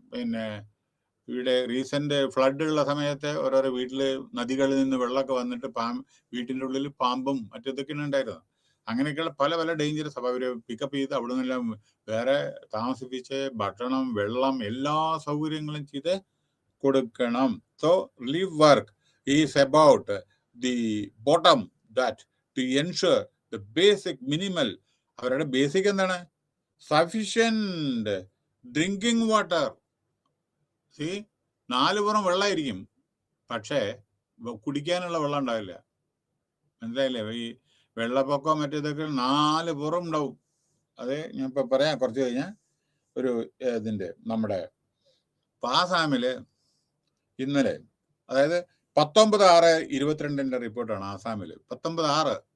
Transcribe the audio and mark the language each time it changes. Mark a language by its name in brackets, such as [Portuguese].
[Malayalam] പിന്നെ ഇവിടെ recent flood ഉള്ള സമയത്ത് ഓരോരോ വീട്ടില് നദികളിൽ നിന്ന് വെള്ളമൊക്കെ വന്നിട്ട് വീട്ടിൻ്റെ ഉള്ളിൽ പാമ്പും മറ്റേതൊക്കെയാണ് ഉണ്ടായിരുന്നത്. അങ്ങനെയൊക്കെയുള്ള പല പല ഡേഞ്ചറസ്. അപ്പോൾ അവര് പിക്കപ്പ് ചെയ്ത് അവിടെ നിന്നെല്ലാം വേറെ താമസിപ്പിച്ച് ഭക്ഷണം, വെള്ളം, എല്ലാ സൗകര്യങ്ങളും ചെയ്ത് കൊടുക്കണം. [English] so relief work is about the bottom, that to ensure the basic minimal, [Malayalam] അവരുടെ ബേസിക് എന്താണ്? [English] Sufficient drinking water. [Malayalam] സി, 4 പുറം വെള്ളമായിരിക്കും, പക്ഷേ കുടിക്കാനുള്ള വെള്ളം ഉണ്ടാവില്ല. മനസ്സിലായില്ലേ? ഈ വെള്ളപ്പൊക്കം മറ്റേതൊക്കെ 4 പുറം ഉണ്ടാവും. അത് ഞാൻ ഇപ്പൊ പറയാം കുറച്ച് കഴിഞ്ഞാൽ. ഒരു ഇതിന്റെ നമ്മുടെ ആസാമില് ഇന്നലെ, അതായത് 19/6/22 റിപ്പോർട്ടാണ് ആസാമില്. 19/6.